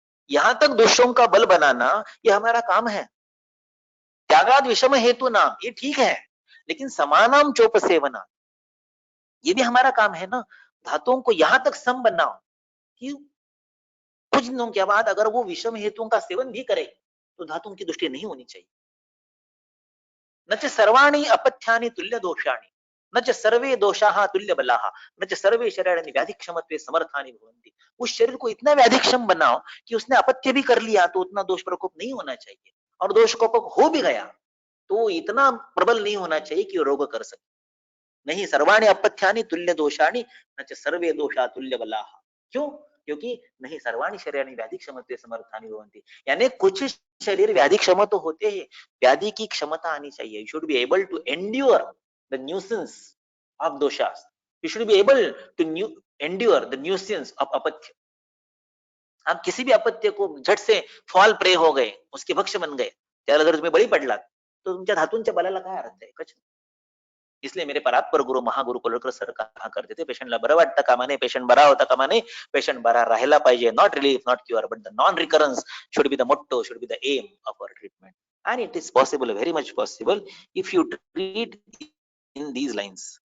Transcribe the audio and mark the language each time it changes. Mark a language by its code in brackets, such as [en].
[hi] यहां तक दोषों का बल बनाना ये हमारा काम है। [sa] त्यागाद विषम हेतु नाम, [hi] ये ठीक है, लेकिन [sa] समानाम चोप सेवना, [hi] ये भी हमारा काम है ना। धातुओं को यहां तक सम बनाओ कि कुछ दिनों के बाद अगर वो विषम हेतुओं का सेवन भी करे तो धातुओं की दृष्टि नहीं होनी चाहिए। [sa] न च सर्वाणि अपथ्यानि तुल्य दोषाणि, न च सर्वे दोषाः तुल्य बलाः, न च सर्वे शरीराणि व्याधिक्षमत्वे समर्थानि भवन्ति। [hi] उस शरीर को इतना व्याधिक्षम बनाओ कि उसने अपथ्य भी कर लिया तो उतना दोष प्रकोप नहीं होना चाहिए, और दोष प्रकोप हो भी गया तो इतना प्रबल नहीं होना चाहिए कि रोग कर सके। [sa] नहीं, सर्वाणि अपथ्यानि तुल्य दोषाणि न च सर्वे दोषा तुल्य बलाः। [hi] क्यों? क्योंकि नहीं [sa] सर्वाणि शरीराणि व्याधिक्षमत्वे समर्थानि भवन्ति, [hi] यानी कुछ शरीर व्याधिक्षम तो होते हैं, व्याधि की क्षमता आनी चाहिए। [en] You should be able to endure the nuisance of doshas, you should be able to endure the nuisance of apathya. [hi] आप किसी भी अपत्य को झट से फॉल प्रे हो गए, उसके भक्ष बन गए, [mr] त्याला जर तुम्ही बळी पडलात तो तुमच्या धातूंच्या बलाला काय अर्थ आहे? [hi] कच इसलिए मेरे परात्पर गुरु महागुरु कोल्हटकर सर कहा करते थे, [mr] पेशंटला बरं वाटतं कामा नये, पेशंट बरा होता कामा नये, पेशंट बरा राहायला पाहिजे, [en] Not relief not cure but the non recurrence should be the motto, should be the aim of our treatment, and it is possible, very much possible, if you treat in these lines.